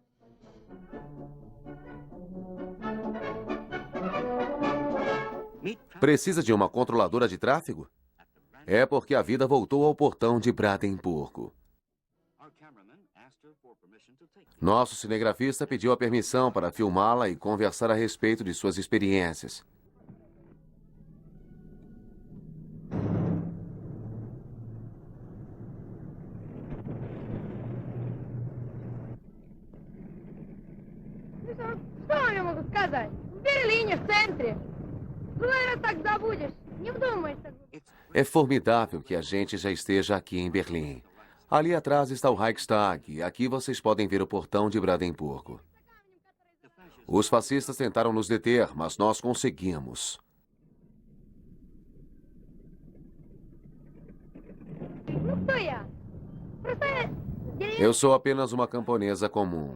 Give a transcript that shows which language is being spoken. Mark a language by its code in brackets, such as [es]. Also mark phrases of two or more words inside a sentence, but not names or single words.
[pt] Precisa de uma controladora de tráfego? É porque a vida voltou ao portão de Brandemburgo. Nosso cinegrafista pediu a permissão para filmá-la e conversar a respeito de suas experiências. [ru] Что я могу сказать? В Берлине, в центре. Другой раз так забудешь. Не вдумайся. [pt] É formidável que a gente já esteja aqui em Berlim. Ali atrás está o Reichstag e aqui vocês podem ver o portão de Brandemburgo. Os fascistas tentaram nos deter, mas nós conseguimos. Eu sou apenas uma camponesa comum.